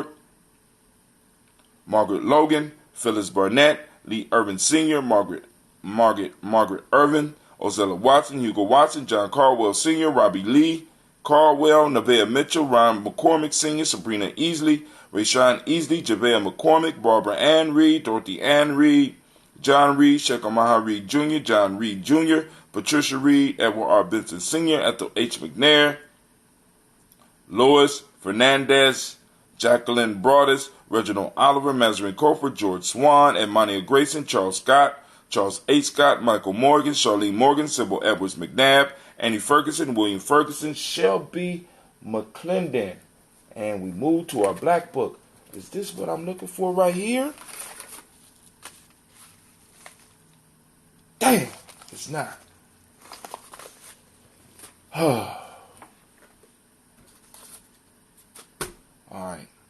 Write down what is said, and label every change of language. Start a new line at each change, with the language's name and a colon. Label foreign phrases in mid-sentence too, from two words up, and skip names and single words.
English: Margaret Logan, Phyllis Barnett, Lee Irvin Sr., Margaret Irvin, Ozella Watson, Hugo Watson, John Caldwell Sr., Robbie Lee, Caldwell, Nevaeh Mitchell, Ryan McCormick Sr., Sabrina Easley, Rayshawn Easley, JaVale McCormick, Barbara Ann Reed, Dorothy Ann Reed, John Reed, Shekamaha Reed Jr., John Reed Jr., Patricia Reed, Edward R. Benson Sr., Ethel H. McNair, Lois Fernandez, Jacqueline Broadus, Reginald Oliver, Mazarin Cofer, George Swan, Imani Grayson, Charles Scott, Charles H. Scott, Michael Morgan, Charlene Morgan, Sybil Edwards McNabb, Annie Ferguson, William Ferguson, Shelby McClendon. And we move to our black book. Is this what I'm looking for right here? Damn, it's not. All right.